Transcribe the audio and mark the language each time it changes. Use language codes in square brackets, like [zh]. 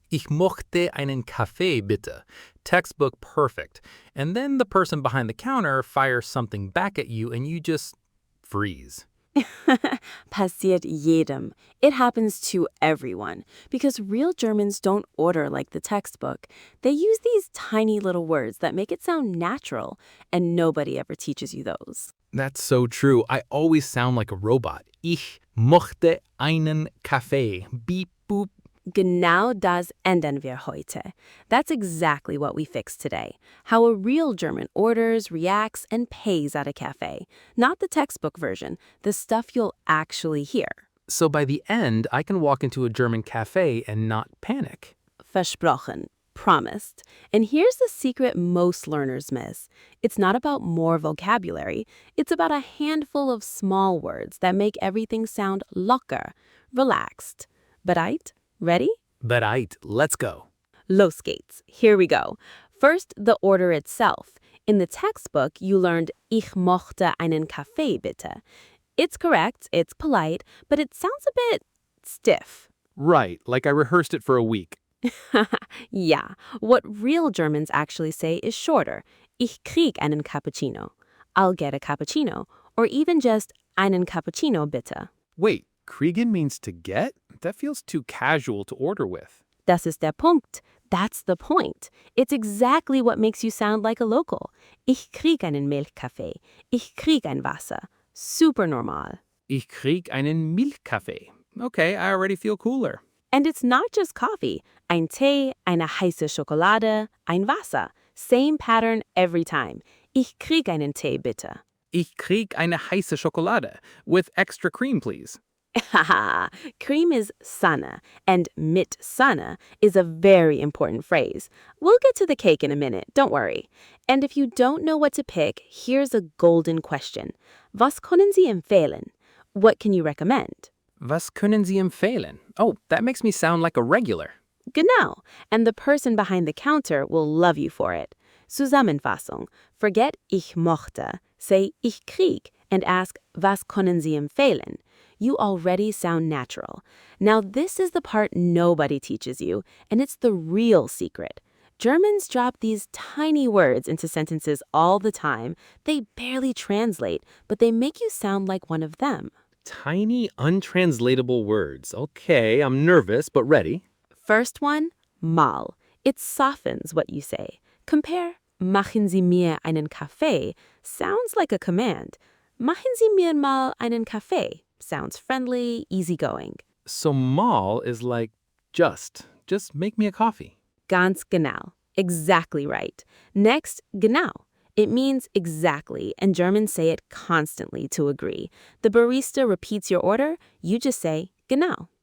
[de] Ich möchte einen Kaffee, bitte. [en] Textbook perfect. And then the person behind the counter fires something back at you and you just freeze. [de] Passiert jedem. [en] It happens to everyone. Because real Germans don't order like the textbook. They use these tiny little words that make it sound natural, and nobody ever teaches you those. That's so true. I always sound like a robot. [de] Ich möchte einen Kaffee. Beep, boop. Genau das ändern wir heute. [en] That's exactly what we fixed today. How a real German orders, reacts, and pays at a cafe. Not the textbook version, the stuff you'll actually hear. So by the end, I can walk into a German cafe and not panic. [de] Versprochen. [en] Promised. And here's the secret most learners miss. It's not about more vocabulary. It's about a handful of small words that make everything sound locker, relaxed. [de] Bereit? [en] Ready? [de] Bereit, [en] let's go. [de] Los geht's. [en] Here we go. First, the order itself. In the textbook, you learned [de] Ich möchte einen Kaffee, bitte. [en] It's correct, it's polite, but it sounds a bit stiff. Right, like I rehearsed it for a week. Yeah, what real Germans actually say is shorter. [de] Ich krieg einen Cappuccino. [en] I'll get a cappuccino. Or even just [de] einen Cappuccino, bitte. [en] Wait, kriegen means to get? That feels too casual to order with. [de] Das ist der Punkt. [en] That's the point. It's exactly what makes you sound like a local. [de] Ich krieg einen Milchkaffee. Ich krieg ein Wasser. Super normal. Ich krieg einen Milchkaffee. [en] Okay, I already feel cooler. And it's not just coffee. [de] Ein Tee, eine heiße Schokolade, ein Wasser. [en] Same pattern every time. [de] Ich krieg einen Tee, bitte. Ich krieg eine heiße Schokolade. [en] With extra cream, please. Haha, cream is Sahne, and [de] mit Sahne [en] is a very important phrase. We'll get to the cake in a minute, don't worry. And if you don't know what to pick, here's a golden question. [de] Was können Sie empfehlen? [en] What can you recommend? [de] Was können Sie empfehlen? [en] Oh, that makes me sound like a regular. Genau, and the person behind the counter will love you for it. [de] Zusammenfassung. [en] Forget [de] ich möchte, [en] say [de] ich krieg, [en] and ask [de] was können Sie empfehlen? [en] You already sound natural. Now this is the part nobody teaches you, and it's the real secret. Germans drop these tiny words into sentences all the time. They barely translate, but they make you sound like one of them. Tiny, untranslatable words. Okay, I'm nervous, but ready. First one, mal. It softens what you say. Compare [de] machen Sie mir einen Kaffee [en] sounds like a command. [de] Machen Sie mir mal einen Kaffee [en] sounds friendly, easygoing. So mal is like just make me a coffee. [de] Ganz genau. [en] Exactly right. Next, genau. It means exactly, and Germans say it constantly to agree. The barista repeats your order, you just say genau.